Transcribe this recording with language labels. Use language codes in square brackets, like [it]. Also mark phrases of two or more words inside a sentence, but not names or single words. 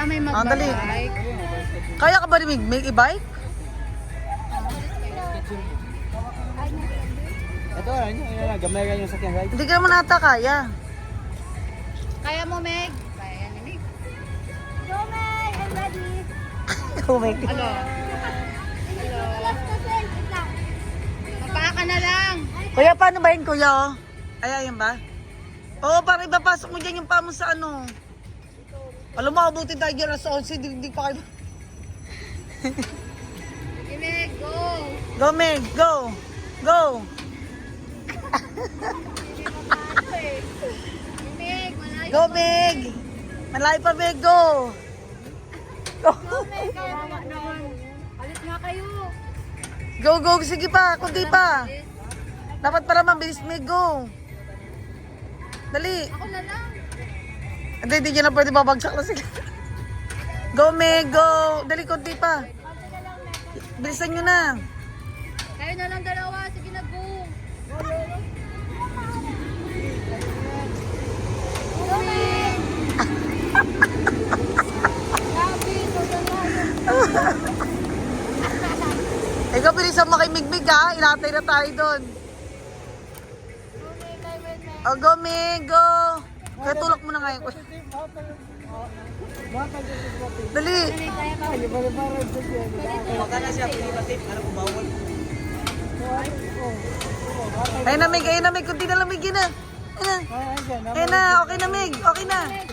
[tl] Ah, dali. Kaya ka ba ni Mig i-bike? Ito, gamay ka yung sakyan, right? Hindi ka naman ata kaya. Kaya mo, Meg? Kaya ni Meg. [en] Go, Meg! I'm ready. Oh my God. Hello. [tl] Magpaka ka na lang. Kuya, paano ba yun, kuya? Oh? Ay, ayan ba? Oo, para ipapasok mo dyan yung paa mo sa ano. Alam mo, abutin tayo dyan sa 11, di pa kayo. Sige, Meg, go. [en] Go, Meg, go! Go! [tl] Meg, malayo. Go, Meg! Malayo pa, Meg, [en] go! Go! [tl] Go, Meg, kaya mo naman. Alit nga kayo. [en] Go, go! [tl] Sige pa, kundi pa. Dapat pala mabilis, Meg, go! Dali! Ako na lang. Hindi nyo na pwede babagsak na sige. [en] Go, Meg, go! [tl] Dali, kunti pa. Bilisan nyo na. Kayo na lang dalawa. Sige na, go. Go, Meg. Grabe, Ikaw, bilisan mo kay Mig-Mig, ha? Ilatay na tayo doon. [en] Oh, go, Meg, go! [tl] Kaya tulak mo na ngayon. Dali! Ayun na, Meg, ayun na, Meg. Kunti na lamig yun na. Ayun na, okay na, Meg. Okay na.